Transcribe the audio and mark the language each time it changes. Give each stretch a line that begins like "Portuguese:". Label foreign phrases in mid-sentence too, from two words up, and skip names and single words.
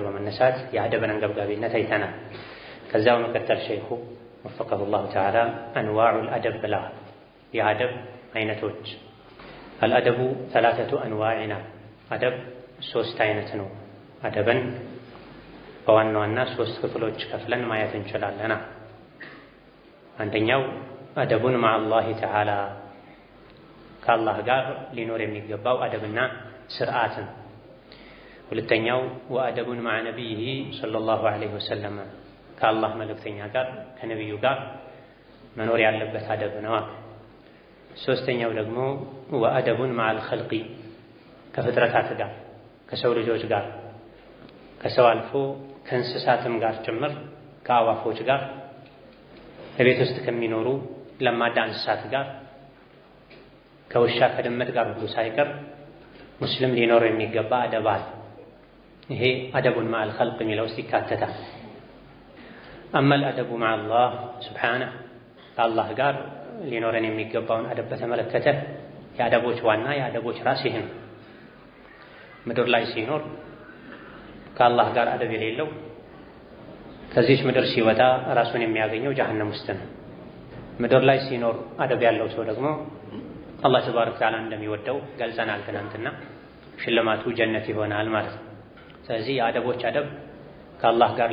Amharic: በመነሳት የአደብን አንገብጋቢነት አይተናል። ከዛው መቀጠል ሸይኹ
Arabic: وفقه الله تعالى أنواع الأدب
Amharic: ብላ የአደብ አይነቶች
Arabic: الأدب ثلاثة أنواع
Amharic: አደብ ሶስት አይነት ነው። አደብን በዋና ዋና ሶስት ክፍሎች ከፍለን ማየት እንችላለን። አንደኛው
Arabic: أدب مع الله تعالى
Amharic: ከአላህ ጋር ሊኖር የሚገባው አደብና ስርዓት ነው። ሁለተኛው
Arabic: وأدب مع نبيه صلى الله عليه وسلم
Amharic: ከአላህ መልእክተኛ ጋር ከነቢዩ ጋር መኖር ያለበት አደብ ነው። ሶስተኛው ደግሞ
Arabic: وأدب مع الخلق
Amharic: ከፍጥረታት ጋር ከሰው ልጆች ጋር ከሰው አልፎ ከእንስሳትም ጋር ጭምር ከአዋፎች ጋር በቤት ውስጥ ከሚኖሩ ለማዳ እንስሳት ጋር ከውሻ ከድመት ጋር ሁሉ ሳይቀር ሙስሊም ሊኖር የሚገባ አደብ አለ። ይሄ
Arabic: أدب مع الخلق
Amharic: የሚለው ውስጥ ይካተታል።
Arabic: أما الأدب مع الله سبحانه
Amharic: ከአላህ ጋር ሊኖረን የሚገባውን አደብ በተመለከተ የአደቦች ዋና የአደቦች ራስ ይሄ ነው። ምድር ላይ ሲኖር ከአላህ ጋር አደብ የሌለው ከዚህች ምድር ሲወጣ ራሱን የሚያገኘው ጀሀነም ውስጥ ነው። ምድር ላይ ሲኖር አደብ ያለው ሰው ደግሞ አላህ
Arabic: تبارك وتعالى
Amharic: እንደሚወደው ገልጸናል ትናንትና። ሽልማቱ ጀነት ይሆናል ማለት ነው። ስለዚህ የአደቦች አደብ ከአላህ ጋር